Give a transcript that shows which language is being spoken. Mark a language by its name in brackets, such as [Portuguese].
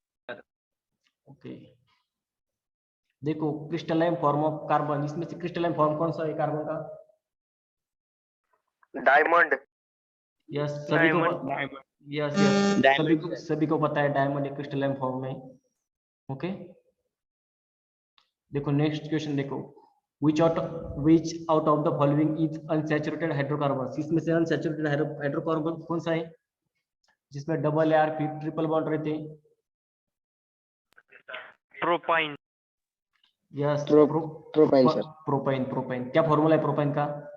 [Hindi] Okay, देखो crystalline form of carbon, इसमें से क्रिस्टलाइन फॉर्म कौन सा है कार्बन का? डायमंड। यस, सभी को यस यस सभी को पता है डायमंड एक क्रिस्टलाइन फॉर्म में। ओके, देखो नेक्स्ट क्वेश्चन देखो, [English] which out of the following is unsaturated hydrocarbons? [Hindi] इसमें से अनसैचुरेटेड हाइड्रोकार्बन कौन सा है जिसमें डबल या फिर ट्रिपल बॉन्ड रहते हैं? Propyne. Yes, propyne sir. Propyne. क्या फॉर्मूला है प्रोपाइन का?